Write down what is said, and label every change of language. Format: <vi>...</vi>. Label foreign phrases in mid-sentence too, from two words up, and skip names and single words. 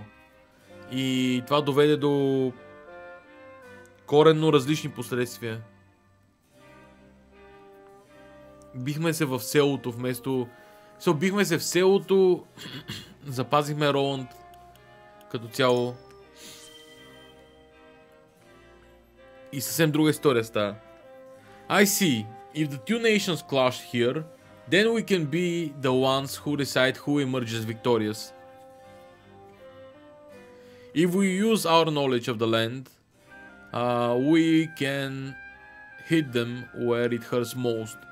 <bg>И това доведе до коренно различни последствия. Бихме се в селото вместо... Бихме се в селото, запазихме Роланд като цяло. И съвсем друга история става.</bg> <en>I see. If the two nations clash here, then we can be the ones who decide who emerges victorious. If we use our knowledge of the land, we can hit them where it hurts most.</en>